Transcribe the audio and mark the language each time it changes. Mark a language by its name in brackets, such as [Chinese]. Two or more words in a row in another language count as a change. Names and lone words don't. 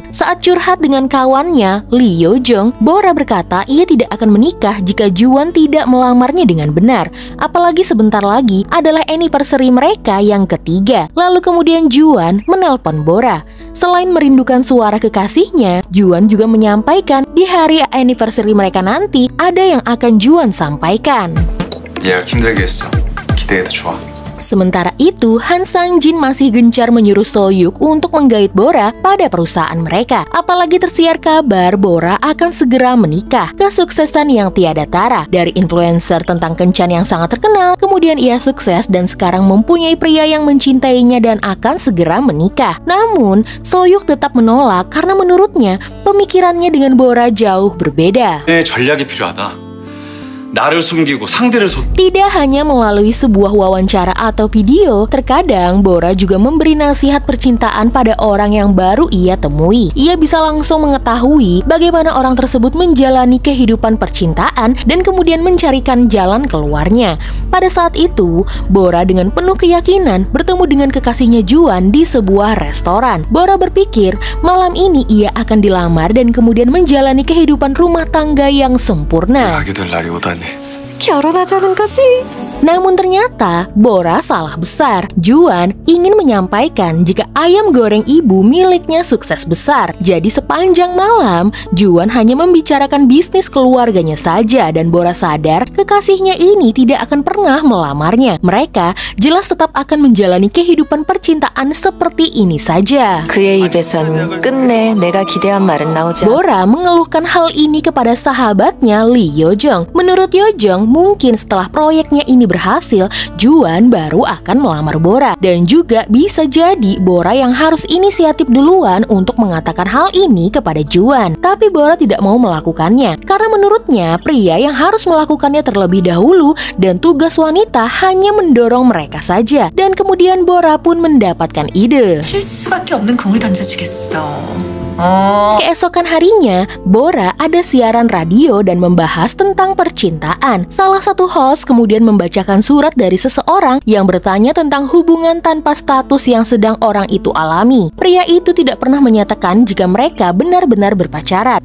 [Indonesian] Saat curhat dengan kawannya, Lee Yo-jong, Bora berkata ia tidak akan menikah jika Juan tidak melamarnya dengan benar. Apalagi sebentar lagi adalah anniversary mereka yang ketiga. Lalu kemudian Juan menelpon Bora. Selain merindukan suara kekasihnya, Juan juga menyampaikan di hari anniversary mereka nanti ada yang akan Juan sampaikan. [Korean] 예약 힘들게 했어. 기대해도 좋아. [Indonesian] Sementara itu, Han Sang-jin masih gencar menyuruh So-yuk untuk menggait Bora pada perusahaan mereka. Apalagi tersiar kabar Bora akan segera menikah. Kesuksesan yang tiada tara. Dari influencer tentang kencan yang sangat terkenal, kemudian ia sukses dan sekarang mempunyai pria yang mencintainya dan akan segera menikah. Namun, So-yuk tetap menolak karena menurutnya pemikirannya dengan Bora jauh berbeda. [Korean] 전략이 필요하다. 나를 숨기고 상대를 [Indonesian] Tidak hanya melalui sebuah wawancara atau video, terkadang Bora juga memberi nasihat percintaan pada orang yang baru ia temui. Ia bisa langsung mengetahui bagaimana orang tersebut menjalani kehidupan percintaan dan kemudian mencarikan jalan keluarnya. Pada saat itu, Bora dengan penuh keyakinan bertemu dengan kekasihnya Juan di sebuah restoran. Bora berpikir malam ini ia akan dilamar dan kemudian menjalani kehidupan rumah tangga yang sempurna. [Korean] 결혼하자는 거지? [Indonesian] Namun ternyata Bora salah besar. Juan ingin menyampaikan jika ayam goreng ibu miliknya sukses besar. Jadi sepanjang malam Juan hanya membicarakan bisnis keluarganya saja dan Bora sadar kekasihnya ini tidak akan pernah melamarnya. Mereka jelas tetap akan menjalani kehidupan percintaan seperti ini saja. [Korean] 그의 입에선 끝내 내가 기대한 말은 나오지 않... [Indonesian] Bora mengeluhkan hal ini kepada sahabatnya Lee Yo-jong. Menurut Yo-jong, mungkin setelah proyeknya ini berhasil, Juan baru akan melamar Bora. Dan juga bisa jadi Bora yang harus inisiatif duluan untuk mengatakan hal ini kepada Juan. Tapi Bora tidak mau melakukannya karena menurutnya pria yang harus melakukannya terlebih dahulu dan tugas wanita hanya mendorong mereka saja. Dan kemudian Bora pun mendapatkan ide. [Korean] 칠 수밖에 없는 공을 던져주겠어. 어. [Indonesian] Keesokan harinya, Bora ada siaran radio dan membahas tentang percintaan. Salah satu host kemudian membacakan surat dari seseorang yang bertanya tentang hubungan tanpa status yang sedang orang itu alami. Pria itu tidak pernah menyatakan jika mereka benar-benar berpacaran.